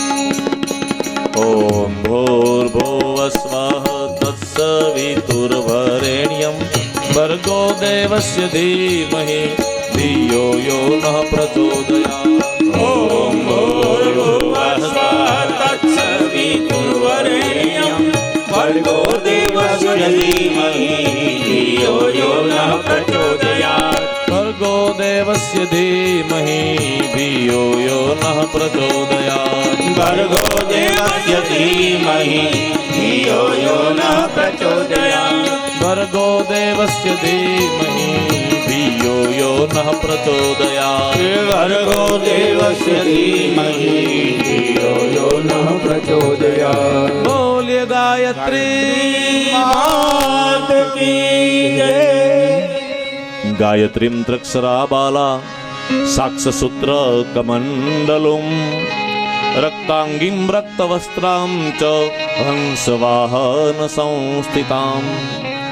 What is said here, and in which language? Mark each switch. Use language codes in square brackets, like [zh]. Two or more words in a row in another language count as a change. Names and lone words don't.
[sa] ॐ भूर्भुवः स्वः तत्सवितुर्वरेण्यं भर्गो देवस्य धीमहि धियो यो नः प्रचोदयात. ॐ भूर्भुवः स्वः तत्सवितुर्वरेण्यं भर्गो देवस्य धीमहि धियो यो नः प्रचोदयात. भर्गो देवस्य धीमहि धियो यो नः प्रचोदयात. भर्गो देवस्य धीमहि धियो यो नः प्रचोदयात. भर्गो देवस्य धीमहि धियो यो नः प्रचोदयात. भर्गो देवस्य धीमहि धियो यो नः प्रचोदयात. [gu] બોલીએ ગાયત્રી [hi] मात की जय. [sa] गायत्रीम त्रक्षरा बाला साक्षसूत्र कमंडलुम रक्तांगीम रक्तवस्त्राम च हंसवाहन संस्थिताम